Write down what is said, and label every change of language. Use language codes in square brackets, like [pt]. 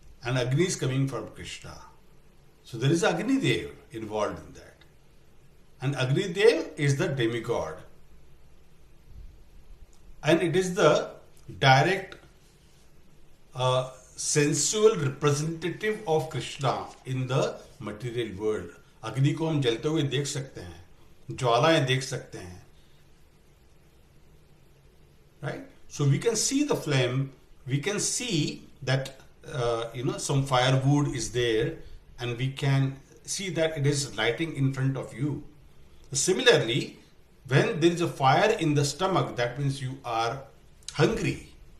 [en] And Agni is coming from Krishna. So there is Agni Dev involved in that. And Agni Dev is the demigod. And it is the direct sensual representative of Krishna in the material world. [hi] अग्नि को हम जलते हुए देख सकते हैं, ज्वालाएं देख सकते हैं, right? [en] So we can see the flame, we can see that some firewood is there, and we can see that it is lighting in front of you. Similarly, when there is a fire in the stomach, that means you are hungry.